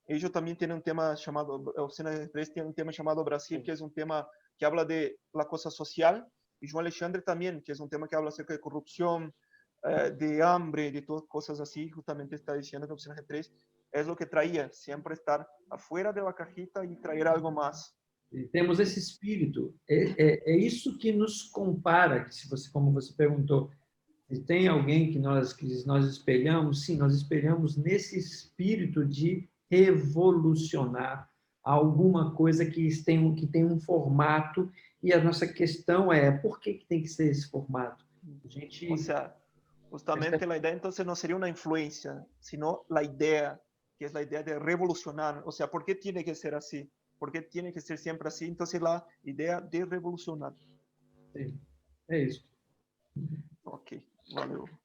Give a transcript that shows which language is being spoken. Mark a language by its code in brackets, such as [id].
[es] Ellos también tienen un tema llamado, Oficina G3 tiene un tema llamado Brasil, que es un tema que habla de la cosa social. Y João Alexandre también, que es un tema que habla acerca de corrupción, de hambre, de todas cosas así. Justamente está diciendo que Oficina G3 es lo que traía, siempre estar afuera de la cajita y traer algo más. [pt] E temos esse espírito. É isso que nos compara, que se você, como você perguntou, se tem alguém que nós espelhamos, sim, nós espelhamos nesse espírito de revolucionar alguma coisa que tem um formato, e a nossa questão é, por que tem que ser esse formato? A gente... [es] O sea, justamente la idea entonces no sería una influencia, sino la idea, que es la idea de revolucionar. O sea, ¿por qué tiene que ser así? ¿Por qué tiene que ser siempre así? Entonces la idea de revolucionar. [pt] Sim, é isso. Ok, valeu.